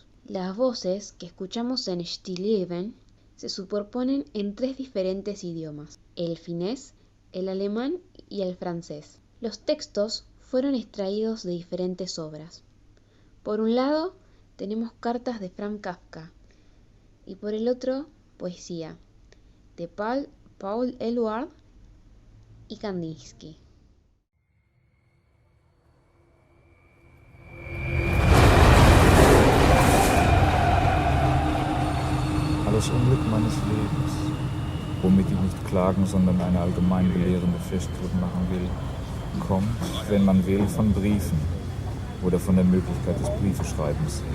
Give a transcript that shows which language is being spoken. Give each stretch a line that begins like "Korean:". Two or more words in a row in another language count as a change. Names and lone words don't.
Spanish: Las voces que escuchamos en Stillleben se superponen en 3 diferentes idiomas: el finés, el alemán y el francés. Los textos fueron extraídos de diferentes obras. Por un lado, tenemos cartas de Franz Kafka y por el otro, poesía de Paul Eluard y Kandinsky.
German: Das Unglück meines Lebens, womit ich nicht klagen, sondern eine allgemein belehrende Feststellung machen will, kommt, wenn man will, von Briefen oder von der Möglichkeit des Briefeschreibens her.